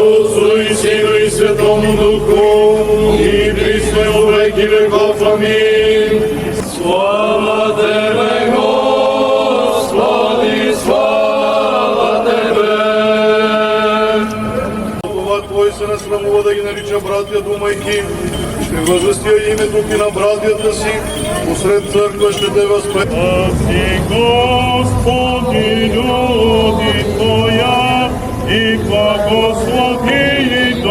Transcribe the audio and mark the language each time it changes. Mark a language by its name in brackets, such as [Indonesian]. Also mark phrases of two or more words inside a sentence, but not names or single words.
[Church Slavic] Отцу и Сину и Святому Духу, и присно во веки веков. Амин. Слава Тебе, Господи, слава Тебе! [Bulgarian] Това Твой се не срамува да ги нарича братя думайки, ще възвестя името Ти на братята си, посред църква ще Те възпре. [Church Slavic] А си, Господи, люди Твоя, и благослови